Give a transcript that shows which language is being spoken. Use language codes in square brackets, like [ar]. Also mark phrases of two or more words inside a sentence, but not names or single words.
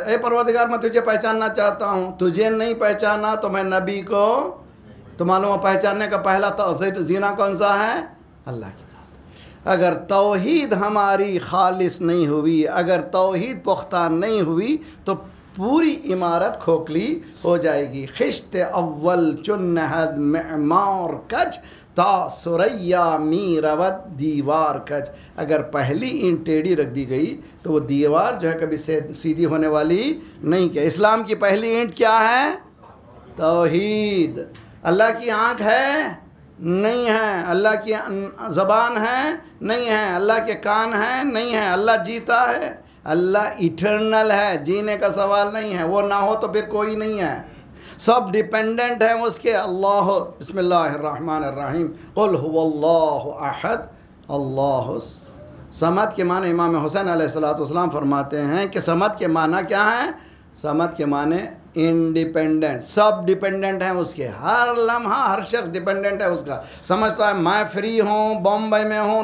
[ur] اے پروردگار میں تجھے پہچاننا چاہتا ہوں، تجھے نہیں پہچانا تو میں نبی کو. تو معلوم ہے پہچاننے کا پہلا زینہ کون سا ہے؟ اللہ کی ذات. اگر توحید ہماری خالص نہیں ہوئی، اگر توحید پختہ نہیں ہوئی تو پوری عمارت کھوکھلی ہو جائے گی. [fa] خشت اول چنہد معمار کج تا سریا می رود دیوار کج. [ur] اگر پہلی اینٹ ٹیڑھی رکھ دی گئی تو وہ دیوار جو ہے کبھی سیدھی ہونے والی نہیں. کیا اسلام کی پہلی اینٹ کیا ہے؟ توحید. اللہ کی آنکھ ہے؟ نہیں ہے. اللہ کی زبان ہے؟ نہیں ہے. اللہ کے کان ہیں؟ نہیں ہے. اللہ جیتا ہے؟ اللہ ایٹرنل ہے، جینے کا سوال نہیں ہے. وہ نہ ہو تو پھر کوئی نہیں ہے. سب ڈیپینڈنٹ ہیں اس کے. اللہ [ar] بسم اللہ الرحمن الرحیم قل هو اللہ احد اللہ صمد [ur] کے معنی امام حسین علیہ السلام فرماتے ہیں کہ صمد کے معنی کیا ہے؟ صمد کے معنی انڈیپینڈنٹ. سب ڈیپینڈنٹ ہیں اس کے. ہر لمحہ ہر شخص ڈیپینڈنٹ ہے اس کا. سمجھتا ہے میں فری ہوں، بامبئی میں ہوں.